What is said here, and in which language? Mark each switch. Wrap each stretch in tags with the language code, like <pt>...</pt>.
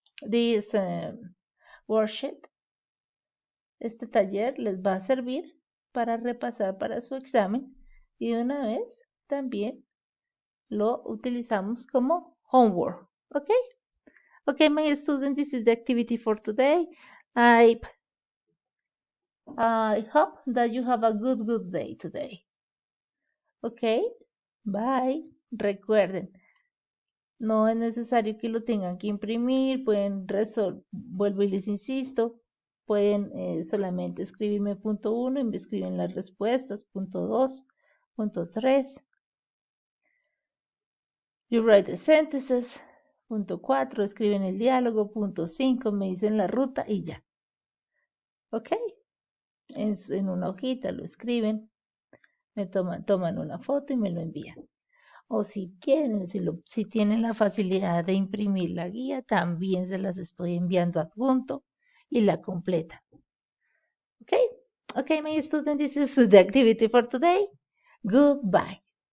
<en>This worksheet,</en> <es>este taller les va a servir para repasar para su examen y de una vez también lo utilizamos como homework, ¿ok?</es> <en>Okay, my students, this is the activity for today. I hope that you have a good day today. Okay, bye.</en> <es>Recuerden, no es necesario que lo tengan que imprimir, pueden vuelvo y les insisto, pueden solamente escribirme punto 1 y me escriben las respuestas, punto 2, punto 3.</es> <en>You write the sentences,</en> <es>punto 4, escriben el diálogo, punto 5, me dicen la ruta y ya. ¿Ok? En una hojita lo escriben, me toman una foto y me lo envían. O si quieren, si tienen la facilidad de imprimir la guía, también se las estoy enviando adjunto y la completa.</es> <en>Okay? Okay, my students, this is the activity for today. Goodbye.</en>